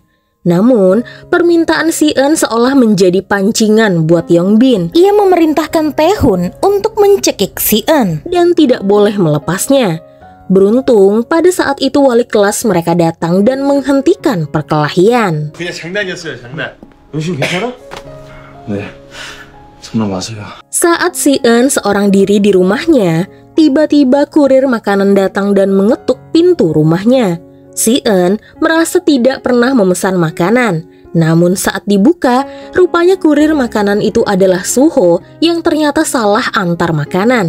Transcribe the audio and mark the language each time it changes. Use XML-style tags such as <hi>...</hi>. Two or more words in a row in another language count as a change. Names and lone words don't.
<id>Namun, permintaan Si-eun seolah menjadi pancingan buat Yongbin. Ia memerintahkan Tae-hun untuk mencekik Si-eun dan tidak boleh melepasnya. Beruntung, pada saat itu wali kelas mereka datang dan menghentikan perkelahian.</id> <ko>그냥 장난이었어요, 장난. 영신 괜찮아? 네, 정말 마세요.</ko> <id>Saat Si-eun seorang diri di rumahnya, tiba-tiba kurir makanan datang dan mengetuk pintu rumahnya. Si-eun merasa tidak pernah memesan makanan. Namun saat dibuka, rupanya kurir makanan itu adalah Suho yang ternyata salah antar makanan.</id>